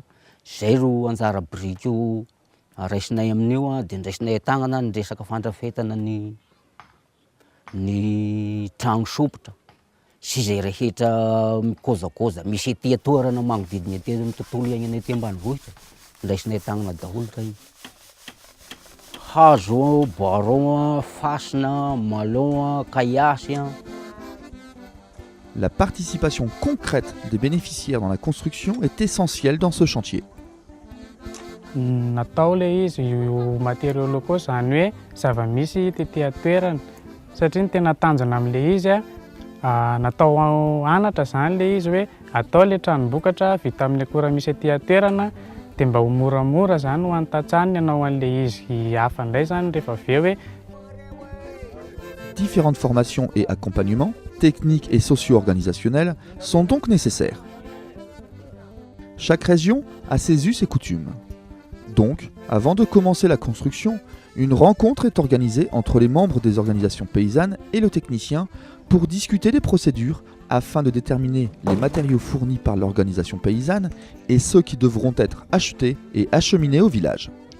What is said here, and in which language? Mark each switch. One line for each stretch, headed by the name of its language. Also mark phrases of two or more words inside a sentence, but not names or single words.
Malagasy: Zay ro anjara biriko raisinay amin'io dia raisinay tagnana ny resaka fandrafetana ny trano sopotra sy zay rehetra mikozakoza misy ety toerana magnodidina ety amin'ny tontolo iainana ety ambanivohitra raisinay tagnana daholo ka io. Hazo, boiron, fasina, malon, caillasse.
French: La participation concrète des bénéficiaires dans la construction est essentielle dans ce chantier.
Malagasy: Natao le izy io
French: matériaux locaux
Malagasy: zany hoe zava-misy tetỳ toerana satria ny tena tanjona amin'le izy natao anatra zany le izy hoe atao le tranom-bokatra vita amin'ny akora misy etỳ toerana dia mba ho moramora zany ho an'ny tantsaniny ianao an'le izy hafa indray zany rehefa avy eo hoe.
French: Différentes formations et accompagnements, techniques et socio-organisationnels sont donc nécessaires. Chaque région à ses us et coutumes. Donc, avant de commencer la construction, une rencontre est organisée entre les membres des organisations paysannes et le technicien pour discuter des procédures afin de déterminer les matériaux fournis par l'organisation paysanne et ceux qui devront être achetés et acheminés au village.